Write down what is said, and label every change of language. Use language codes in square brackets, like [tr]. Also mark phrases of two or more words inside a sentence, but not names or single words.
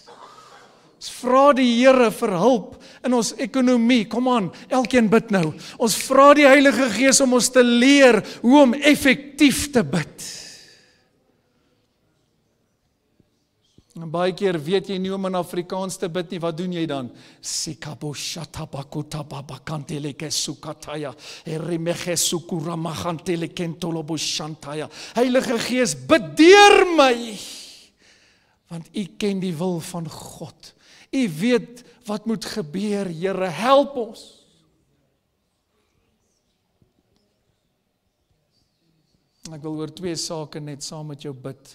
[af] Ons vra die Here vir hulp in ons ekonomie, kom aan, elkeen bid nou. Ons vra die Heilige Gees om ons te leer hoe om effektief te bid. En baie keer weet jy nie om in Afrikaans te bid nie, wat doen jy dan? Sikabo shatabakota babakantele kesukataya erimeche sukuramagantele kentolobo shantaya. Heilige Gees, bid deur my. Want U ken die wil van God. U weet wat moet gebeur, Here, help ons. Ek wil oor 2 sake net saam met jou bid.